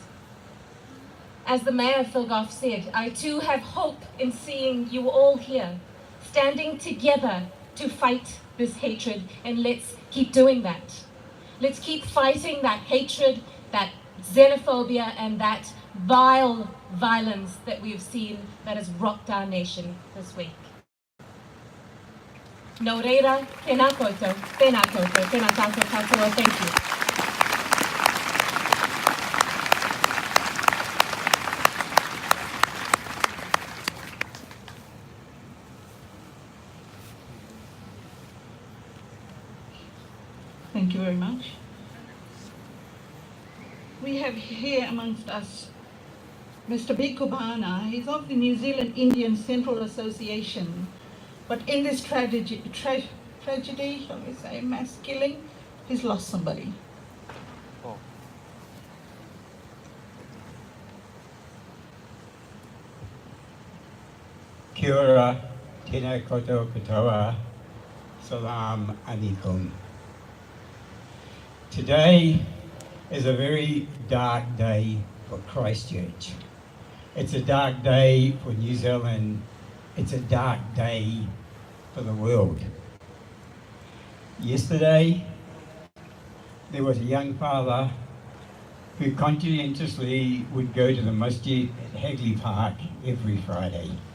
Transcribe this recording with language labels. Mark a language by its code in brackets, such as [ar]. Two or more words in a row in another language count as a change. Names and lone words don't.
[en] As the Mayor Philgoff said, I too have hope in seeing you all here, standing together to fight this hatred, and let's keep doing that. Let's keep fighting that hatred, that xenophobia, and that vile violence that we've seen that has rocked our nation this week. [mi] No reira, tēnā koutou, tēnā koutou, tēnā tātou katoa, [en] thank you. Thank you very much. We have here amongst us Mr. Bikubana. He's of the New Zealand Indian Central Association, but in this tragedy, shall we say, mass killing, he's lost somebody. [mi] Kia ora, tēnā koutou katoa, [ar] سلام عليكم. [en] Today is a very dark day for Christchurch. It's a dark day for New Zealand. It's a dark day for the world. Yesterday, there was a young father who conscientiously would go to the masjid at Hagley Park every Friday.